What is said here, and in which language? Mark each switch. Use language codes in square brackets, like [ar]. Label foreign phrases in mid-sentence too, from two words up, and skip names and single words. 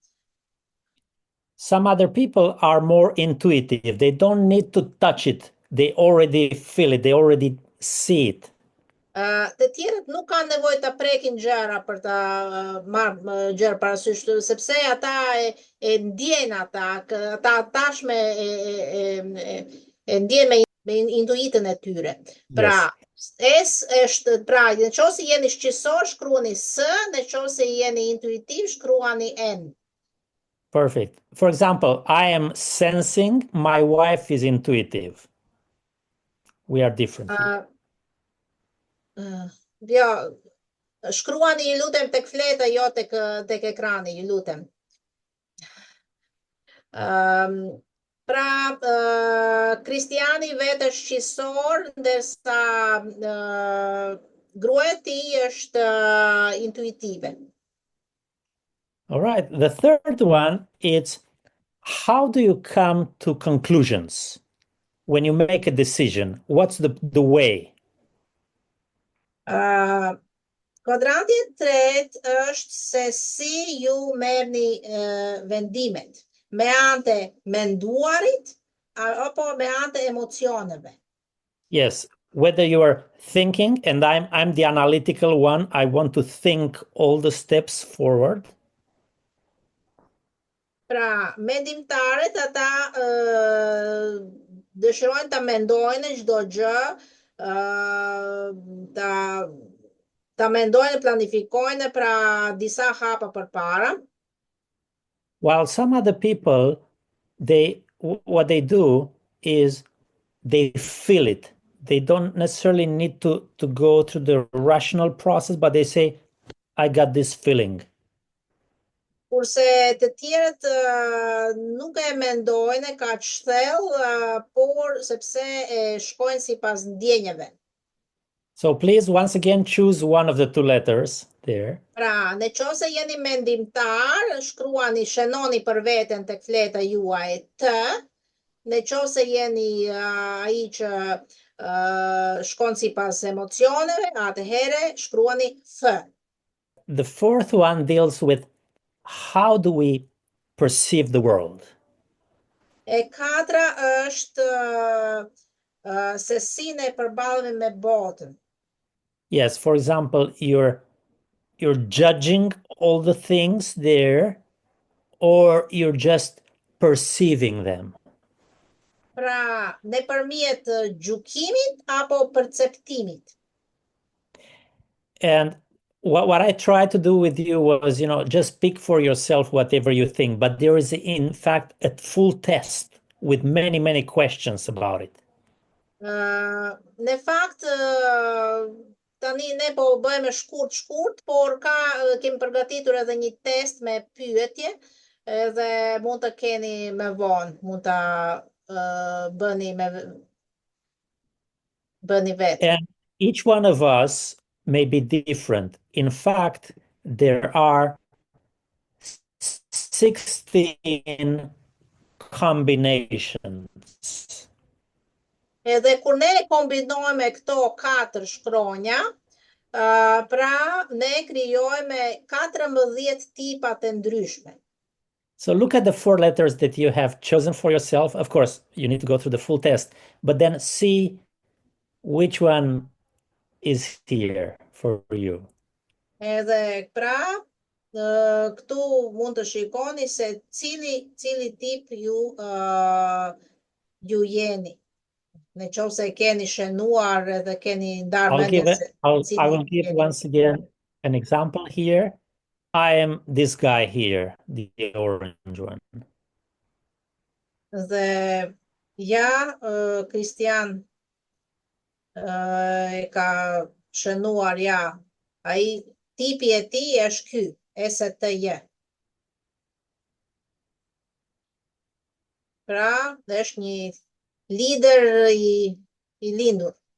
[en] Some other people are more intuitive. They don't need to touch it. They already feel it. They already see it. [sq] Të tjerët nuk kanë nevojë ta prekin gjëra për ta marrë gjëra parasysh, sepse ata e ndjejnë ata tashme e ndjejnë me intuitën e tyre. Pra, S është, pra, nëse jeni shqisor, shkruani S, nëse jeni intuitiv, shkruani N. [en] Perfect. For example, I am sensing, my wife is intuitive. We are different. [sq] Jo, shkruani, ju lutem, tek fleta, jo tek ekrani, ju lutem. Pra, Kristiani vetë është shqisor, ndërsa gruaja e tij është intuitive. [en] All right. The third one is how do you come to conclusions when you make a decision? What's the way? [sq] Kvadranti i tretë është se si ju merrni vendimet, me anë të menduarit apo me anë të emocioneve. [en] Yes, whether you are thinking, and I'm the analytical one, I want to think all the steps forward. [sq] Pra, mendimtarët ata dëshirojnë ta mendojnë çdo gjë, ta mendojnë, planifikojnë pra disa hapa përpara. [en] While some other people, what they do is they feel it. They don't necessarily need to go through the rational process, but they say, I got this feeling. [sq] Kurse të tjerët nuk e mendojnë kaq thellë, por sepse e shkojnë sipas ndjenjave. [en] So please, once again, choose one of the two letters there. [sq] Pra, nëse jeni mendimtar, shkruani, shënoni për veten tek fleta juaj T. Nëse jeni ai që shkon sipas emocioneve, atëherë shkruani F. [en] The fourth one deals with how do we perceive the world? [sq] E katra është se si ne përballemi me botën. [en] Yes, for example, you're judging all the things there, or you're just perceiving them. [sq] Pra, nëpërmjet gjykimit apo perceptimit. [en] And what I tried to do with you was, just pick for yourself whatever you think, but there is in fact a full test with many, many questions about it. [sq] Në fakt, tani ne po bëjmë shkurt, por kemi përgatitur edhe një test me pyetje, edhe mund të keni më vonë, mund ta bëni vetë. [en] And each one of us may be different. In fact, there are 16 combinations. [sq] Edhe kur ne kombinojmë këto 4 shkronja, pra ne krijojmë 14 tipa të ndryshme. [en] So look at the 4 letters that you have chosen for yourself. Of course, you need to go through the full test, but then see which one is here for you. [sq] Edhe pra, këtu mund të shikoni se cili tip ju jeni. Në qoftë se keni shënuar dhe keni ndarë mendjen se [en] I will give once again an example here. I am this guy here, the orange one. [sq] Dhe ja, Kristian e ka shënuar, ja, ai tipi e tij është ky, STJ. Pra, është një lider i lindur.